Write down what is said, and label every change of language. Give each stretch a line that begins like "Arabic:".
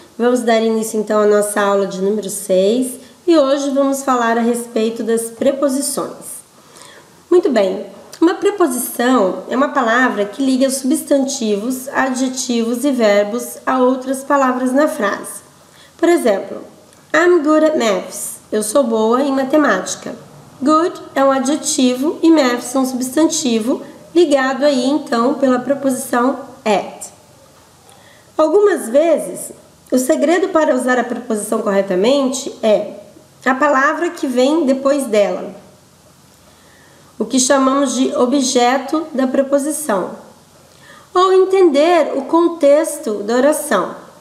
Portuguese: Vamos dar início então à nossa aula de número 6 e hoje vamos falar a respeito das preposições. Muito bem, uma preposição é uma palavra que liga substantivos, adjetivos e verbos a outras palavras na frase. Por exemplo,
English: I'm good at maths.
Portuguese: Eu sou boa em matemática. Good é um adjetivo e maths é um substantivo ligado aí então pela preposição at. Algumas vezes, o segredo para usar a preposição corretamente é a palavra que vem depois dela, o que chamamos de objeto da preposição, ou entender o contexto da oração.